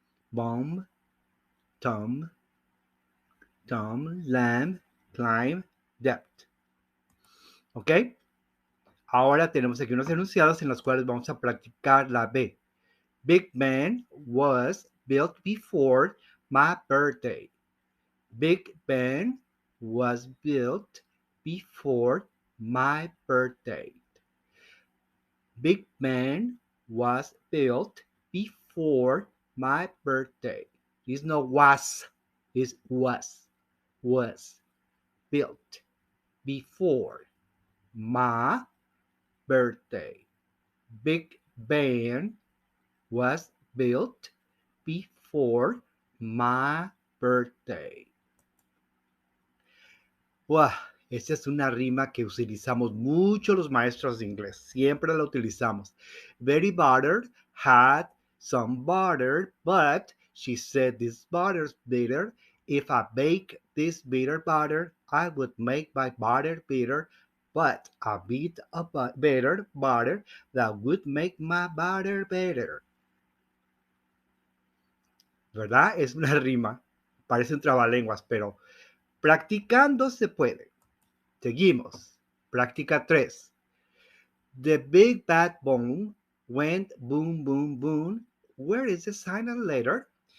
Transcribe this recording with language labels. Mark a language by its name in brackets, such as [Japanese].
[English] Bomb, tum, lamb, climb, depth. ¿Ok? [Spanish] Ahora tenemos aquí unos enunciados en los cuales vamos a practicar la B. [English] Big Ben was built before my birthday. Big Ben was built before my birthday. Big Ben was built before my birthday. It's not was, it's was. Was built before my birthday. Big Ben was built before my birthday. [Spanish] Wow, esta es una rima que utilizamos mucho los maestros de inglés. Siempre la utilizamos. [English] Betty Butter had some butter, but she said this butter's bitter. If I bake this bitter butter, I would make my butter bitter, but a bit of better butter that would make my butter better. [Spanish] ¿Verdad? Es una rima. Parece un trabalenguas, pero practicando se puede. Seguimos. Práctica 3. [English] The big bad bone went boom, boom, boom. Where is the silent letter?